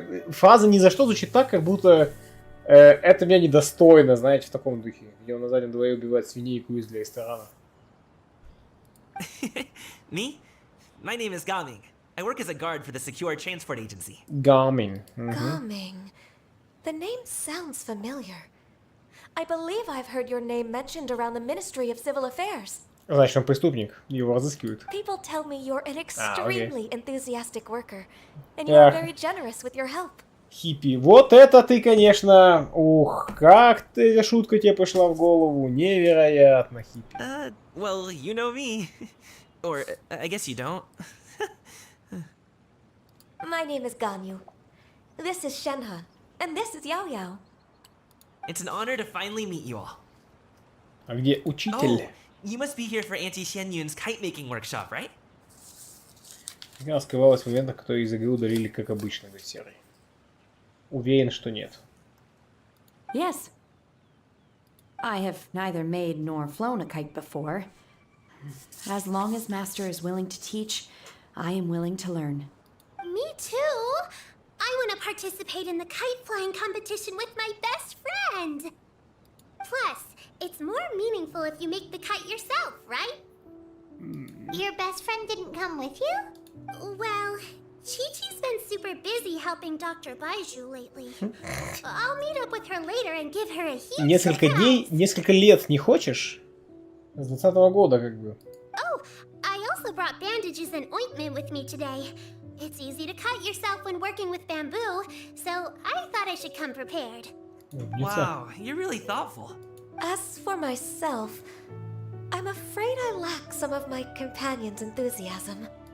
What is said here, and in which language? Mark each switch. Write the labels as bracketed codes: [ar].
[ru] Фраза «ни за что» звучит так, как будто это меня недостойно, знаете, в таком духе. Где он на заднем дворе убивает свиней и куриц для ресторана. [en] Me? My name is Gaming. I work as a guard for the Secure Transport Agency. Gaming. Gaming. The name sounds familiar. I believe I've heard your name mentioned around the Ministry of Civil Affairs. [ru] Значит, он преступник. Его разыскивают. [en] People tell me you're an extremely enthusiastic worker, and Yeah. you're very generous with your help. [ru] Хиппи. Вот это ты, конечно... Ух, как ты, шутка тебе пришла в голову. Невероятно, хиппи. [en] Well, you know me. Or, I guess you don't. My name is Ganyu. This is Shenhe, and this is Yao Yao. It's an honor to finally meet you all. [ru] А где учитель? [en] You must be here for Auntie Xian Yun's kite-making workshop, right? [ru] Она скрывалась в моментах, которые из игры удалили, как обычно, говорит Серый. Уверен, что нет. [en] Yes. I have neither made nor flown a kite before. As long as Master is willing to teach, I am willing to learn. Me too. I want to participate in the kite flying competition with my best friend. Plus, it's more meaningful if you make the kite yourself, right? Your best friend didn't come with you? Well, Chi-Chi's been super busy helping Dr. Baiju lately. I'll meet up with her later and give her a huge [ru] Несколько дней, несколько лет не хочешь? С 20-го года, как бы. [en] Oh, I also brought bandages and ointment with me today. It's easy to cut yourself when working with bamboo, so I thought I should come prepared. Wow, you're really thoughtful. As for myself, I'm afraid I lack some of my companion's enthusiasm.